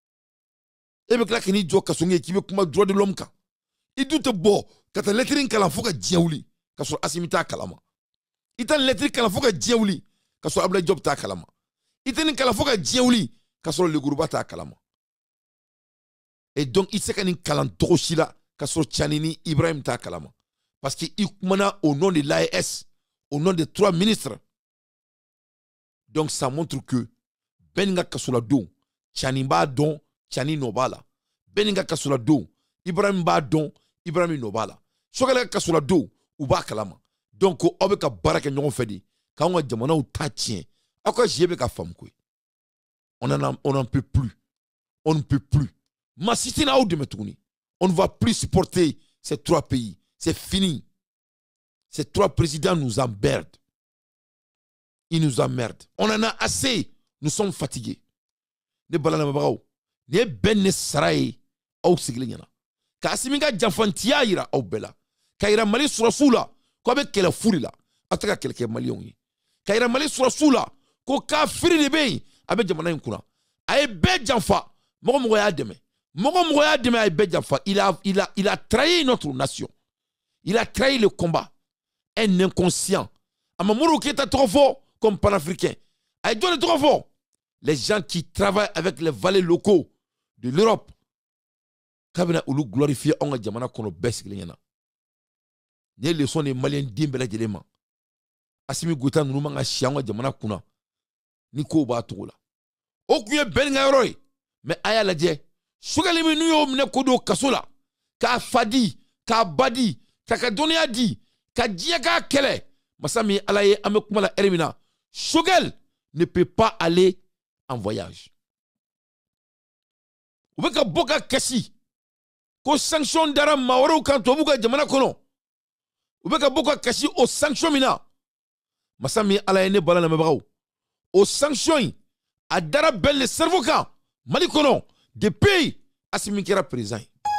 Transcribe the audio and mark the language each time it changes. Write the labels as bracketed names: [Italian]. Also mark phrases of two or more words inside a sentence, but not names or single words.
[Bambara] e bɛ tila k'i jɔ kaso ye k'i bɛ kuma [French] droit de l'homme [Bambara] kan i dun tɛ bɔ ka taa lettre kalan fo ka diɲɛ wuli ka sɔrɔ Assimi t'a kalama i tɛ nin lettre kalan fo ka diɲɛ wuli ka sɔrɔ Abdoulaye Diop t'a kalama i tɛ nin kalan fo ka diɲɛ wuli ka sɔrɔ Leguruba t'a kalama [French] et donc [Bambara] i tɛ se ka nin kalan togo si la ka sɔrɔ Tiani ni Ibrahim t'a kalama [French] parce que [Bambara] i kumana [French] au nom de l'AES au nom des 3 ministres donc ça montre que [Bambara] Ben ka kaso la don Tiani b'a dɔn Tiani nɔ b'a la Ben ka kaso la don Ibrahim b'a dɔn Ibrahim nɔ b'a la Choguel ka kaso la don u b'a kalama donc aw bɛ ka baara kɛ ɲɔgɔn fɛ de k'anw ka jamanaw ta tiɲɛ aw ka jɛ bɛ ka faamu koyi [French] on n'en peut plus on ne peut plus [Bambara] Massi tɛ n'aw dɛmɛ tuguni [French] on ne va plus supporter ces 3 pays c'est fini ces 3 présidents nous emmerdent ils nous emmerdent on en a assez nous sommes fatigués [Bambara] ne balamɛbagaw ni ye Ben ne sara ye aw sigilen ɲɛna ka Assimi ka janfantiya yira aw bɛɛ la ka yira Mali sɔrɔsiw la k'aw bɛ kɛlɛ fu de la aw tɛ ka kɛlɛ kɛ maliyɛnw ye ka yira Mali sɔrɔsiw la ko kafiri de bɛ yen a bɛ jamana in kunna a ye bɛɛ janfa mɔgɔ y'a dɛmɛ a ye bɛɛ janfa [French] il a trahi notre nation il a trahi le combat un inconscient [Bambara] a ma Modibo Keïta tɔgɔ fɔ [French] comme panafricain [Bambara] a ye jɔn de tɔgɔ fɔ [French] les gens qui travaillent avec les valets locaux de l'Europe [Bambara] kabina olu glorifier anw ka jamana kɔnɔ bɛɛ sigilen ɲɛna ni ye [French] leçon de [Bambara] Malien den bɛɛ lajɛlen ma Assimi Goïta ninnu man ka si anw ka jamana kunna ni kow b'a togo la o kun ye Ben ka yɔrɔ ye mais a y'a lajɛ Choguel min n'u y'o minɛ ko don kaso la k'a fa di k'a ba di k'a ka dɔnniya di ka diɲɛ k'a kɛlɛ masa min Ala ye an bɛ kuma la heure min na Choguel [French] ne peut pas aller en voyage [Bambara] u bɛ ka bɔ ka kasi ko sanction dara maa wɛrɛw kan tubabuw ka jamana kɔnɔ u bɛ ka bɔ ka kasi o sanction min na masa min Ala ye ne bala lamɛnbagaw o sanction in a dara Ben [French] le cerveau [Bambara] kan Mali kɔnɔ depuis Assimi kɛra président ye